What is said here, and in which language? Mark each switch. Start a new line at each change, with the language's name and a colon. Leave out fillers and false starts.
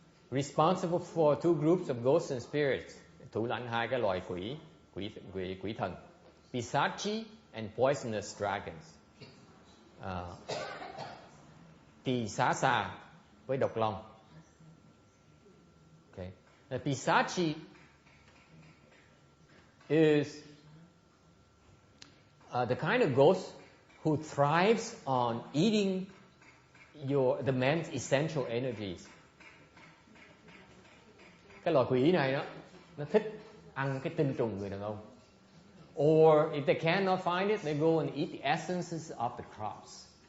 English: Responsible for 2 groups of ghosts and spirits.
Vietnamese: Thủ lãnh 2 cái loài quỷ thần.
English: Pisachi and poisonous dragons.
Vietnamese: Tỳ xá xà với độc long.
English: Okay. Now, Pisachi is the kind of ghost who thrives on eating the man's essential energies.
Vietnamese: Cái loài quỷ này đó, nó thích ăn cái tinh trùng người đàn ông.
English: Or if they cannot find it, they go and eat the essences of the crops.